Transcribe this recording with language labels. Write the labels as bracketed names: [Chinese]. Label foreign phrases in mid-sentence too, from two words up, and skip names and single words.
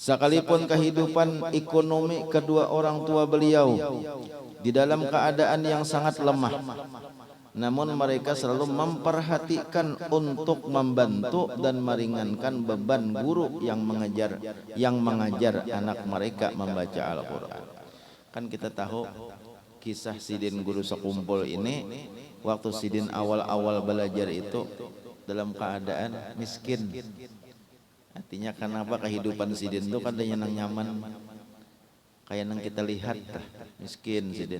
[Indonesian] Sekalipun kehidupan ekonomi kedua orang tua beliau di dalam keadaan yang sangat lemah, namun mereka selalu memperhatikan untuk membantu dan meringankan beban guru yang mengajar anak mereka membaca Al-Quran. Kan kita tahu kisah Sidin guru sekumpul ini, waktu Sidin awal-awal belajar itu dalam keadaan miskin. Artinya kenapa kehidupan Sidin itu kan nyaman, kayak yang kita lihat miskin Sidin.